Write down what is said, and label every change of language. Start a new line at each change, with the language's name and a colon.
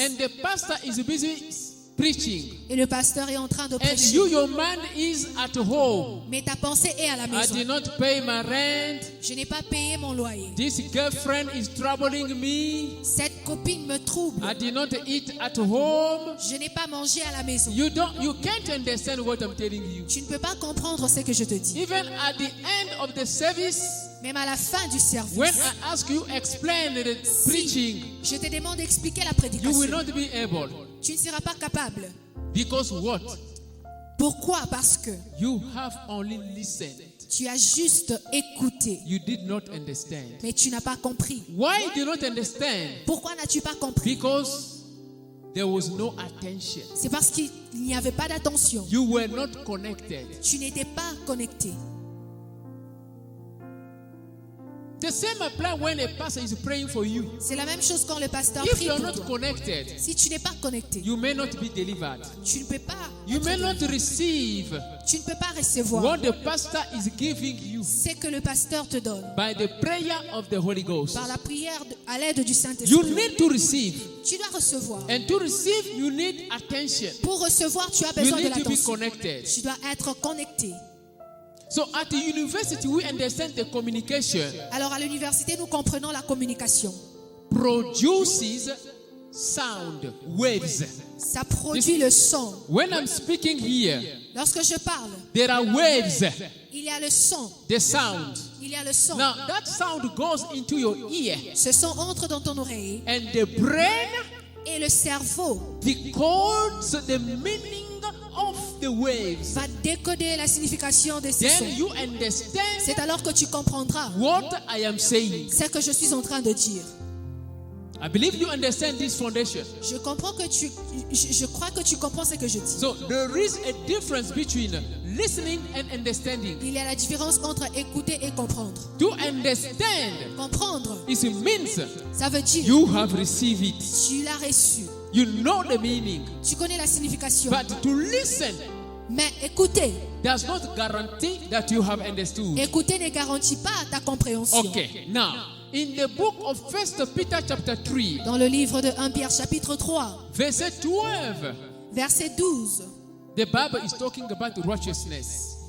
English: and the pastor is busy preaching,
French: et le pasteur est en train de
English: and
French: prêcher,
English: your mind is at home,
French: mais ta pensée est à la
English: I
French: maison.
English: did not pay my rent,
French: Je n'ai pas payé mon loyer.
English: this girlfriend is troubling me,
French: Cette copine me trouble.
English: I did not eat at home.
French: Je n'ai pas mangé à la maison.
English: You can't understand what I'm telling you.
French: Tu ne peux pas comprendre ce que je te dis.
English: Even at the end of the service,
French: Même à la fin du service,
English: when I ask you explain the preaching,
French: je te demande d'expliquer la
English: you will not be able.
French: Tu ne seras pas capable.
English: Because what?
French: Pourquoi? Parce que
English: You have only listened.
French: tu as juste écouté,
English: You did not understand.
French: mais tu n'as pas compris.
English: Why did not understand?
French: Pourquoi n'as-tu pas compris?
English: Because there was no attention.
French: C'est parce qu'il n'y avait pas d'attention.
English: You were not connected.
French: Tu n'étais pas connecté.
English: The same apply when a pastor is praying for you.
French: C'est la même chose quand le pasteur
English: If
French: prie
English: you're
French: pour
English: not
French: toi.
English: connected,
French: Si tu n'es pas connecté,
English: you may not be delivered.
French: tu ne peux pas.
English: You
French: être
English: may not
French: délivré.
English: receive
French: Tu ne peux pas recevoir
English: what the pastor is giving you
French: ce que le pasteur te donne
English: by the prayer of the Holy Ghost.
French: par la prière à l'aide du
English: You
French: Saint-Esprit.
English: need to receive.
French: Tu dois recevoir.
English: And to receive, you need attention.
French: Pour recevoir, tu as
English: You
French: besoin de
English: need to be
French: l'attention.
English: connected.
French: Tu dois être connecté.
English: So at the university, we understand the communication
French: Alors à l'université, nous comprenons la communication.
English: produces sound waves.
French: Ça produit le son.
English: When I'm speaking here,
French: Lorsque je parle,
English: there are waves,
French: il y a le son.
English: the sound.
French: Il y a le son.
English: Now that sound goes into your ear,
French: Ce son entre dans ton oreille
English: and the brain
French: et le cerveau
English: decodes the meaning of the waves.
French: va décoder la signification de ces
English: Then
French: sons.
English: you understand
French: C'est alors que tu comprendras
English: what I am saying.
French: ce que je suis en train de dire.
English: I believe you understand this foundation.
French: Je crois que tu comprends ce que je dis.
English: So there is a difference between listening and understanding.
French: Il y a la différence entre écouter et comprendre.
English: To understand,
French: Comprendre,
English: it means
French: ça veut dire
English: you have received it.
French: tu l'as reçu.
English: You know the meaning.
French: Tu connais la signification.
English: But to listen
French: Mais écouter,
English: does not guarantee that you have understood.
French: écouter ne garantit pas ta compréhension.
English: Okay, now, in the book of 1 Peter chapter 3,
French: Dans le livre de 1 Pierre chapitre 3,
English: verse 12,
French: verset 12,
English: the Bible is talking about righteousness.